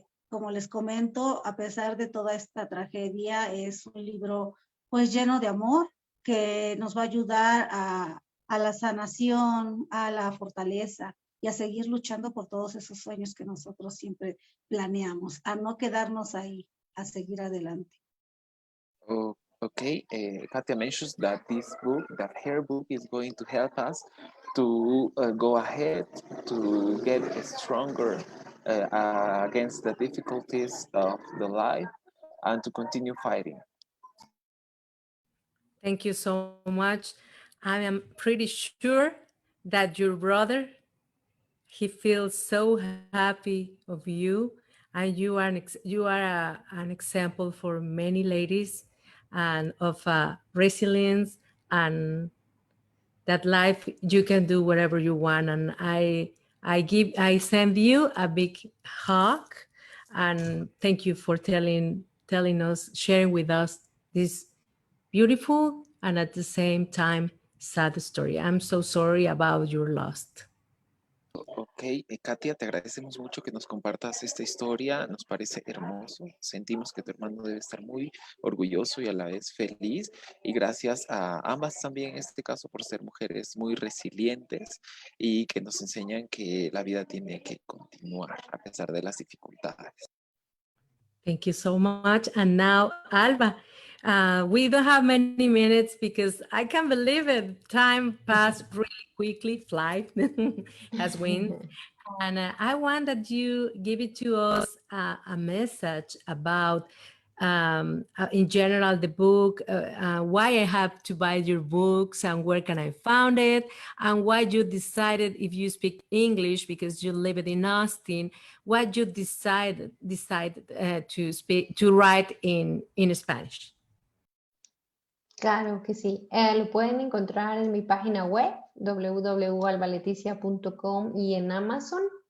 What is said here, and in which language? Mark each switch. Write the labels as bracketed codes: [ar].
[es] Como les comento, a pesar de toda esta tragedia, es un libro pues lleno de amor que nos va a ayudar a la sanación, a la fortaleza y a seguir luchando por todos esos sueños que nosotros siempre planeamos, a no quedarnos ahí, a seguir adelante. [en] Oh, okay, Katia mentions that this book, that her book, is going to help us to go ahead, to get stronger against the difficulties of the life, and to continue fighting. Thank you so much. I am pretty sure that your brother, he feels so happy of you, and you are an example for many ladies, and of resilience, and that life you can do whatever you want. And I send you a big hug, and thank you for telling us, sharing with us this beautiful and at the same time sad story. I'm so sorry about your loss. [es] Ok, Katia, te agradecemos mucho que nos compartas esta historia, nos parece hermoso, sentimos que tu hermano debe estar muy orgulloso y a la vez feliz, y gracias a ambas también en este caso por ser mujeres muy resilientes y que nos enseñan que la vida tiene que continuar a pesar de las dificultades. [en] Thank you so much. And now, Alba, we don't have many minutes because I can't believe it. Time passed really quickly. Flight has won. And I want that you give it to us a message about, in general, the book, why I have to buy your books and where can I find it, and why you decided, if you speak English because you live in Austin, why you decided to write in Spanish. [es] Claro que sí. Lo pueden encontrar en mi página web, www.albaleticia.com, y en Amazon.